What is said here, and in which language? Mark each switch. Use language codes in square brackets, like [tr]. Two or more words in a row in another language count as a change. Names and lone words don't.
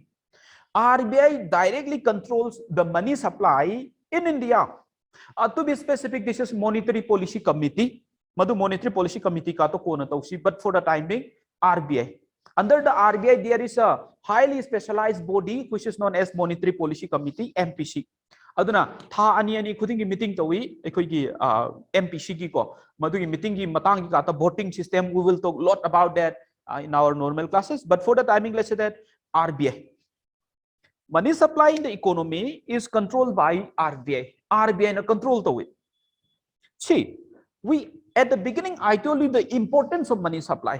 [en] RBI directly controls the money supply in India. To be specific, this is Monetary Policy Committee. Monetary Policy Committee [mni] ka to kona tausi, [en] but for the time being, RBI. Under the RBI, there is a highly specialized body which is known as Monetary Policy Committee, MPC. [mni] Aduna tha ani khuding meeting tawi ekoi MPC ki ko madu meeting ki matang ki kata [en] voting system. We will talk a lot about that in our normal classes, but for the timing, let's say that RBI. Money supply in the economy is controlled by RBI. [mni] RBI na control tawi. [en] See, at the beginning I told you the importance of money supply.